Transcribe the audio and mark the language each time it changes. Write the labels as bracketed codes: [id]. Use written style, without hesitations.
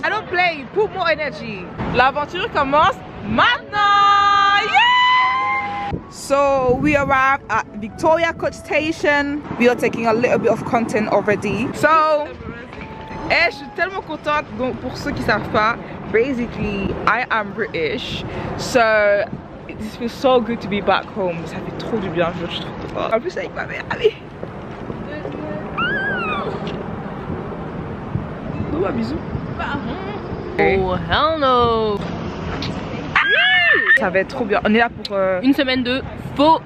[en] I don't play, put more energy. [fr] L'aventure commence maintenant. [en] Yeah! So we arrived at Victoria Coach Station. We are taking a little bit of content already. [fr] So, je suis tellement contente. Donc pour ceux qui savent pas, [en] basically I am British. So it feels so good to be back home. [fr] Ça fait trop du bien, je suis trop contente. En plus avec ma mère. Allez. Oh, bisous. [en] Oh hell no. [fr] Ça va être trop bien. On est là pour une semaine de folie.